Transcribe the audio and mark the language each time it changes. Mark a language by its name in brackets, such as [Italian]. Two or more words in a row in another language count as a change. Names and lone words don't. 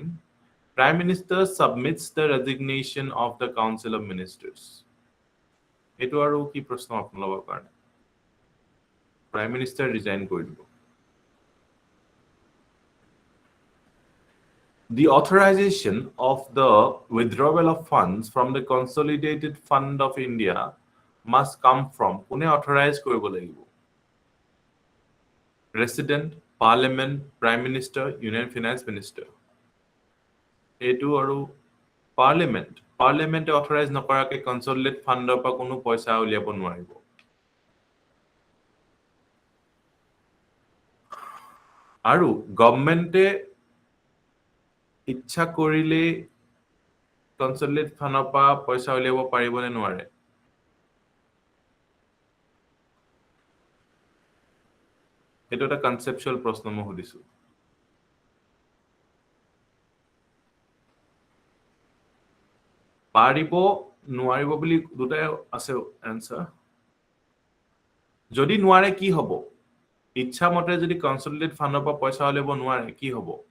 [English] Prime Minister submits the resignation of the Council of Ministers. [Assamese] এইটো আৰু কি প্ৰশ্ন আপোনালোকৰ কাৰণে. [English] Prime Minister resign koribo. The authorization of the withdrawal of funds from the Consolidated Fund of India must come from [Assamese] kune authorize koribo lagibo [English] President, Parliament, Prime Minister, Union Finance Minister. [Assamese] Etu aru Parliament authorize nakorake Consolidated Fund pa kono paisa uliabo nwaribo aru government ইচ্ছা কৰিলে কনসলিডেট ফান্ডৰ পৰা পইচা উলিয়াব পাৰিব নে নোৱাৰে এটো এটা কনসেপচুয়াল প্ৰশ্ন মই সুধিছো পাৰিব নোৱাৰিব বুলি দুটাই আছে আনসাৰ যদি নোৱাৰে কি হ'ব ইচ্ছা মতে যদি কনসলিডেট ফান্ডৰ পৰা পইচা উলিয়াব নোৱাৰে কি হ'ব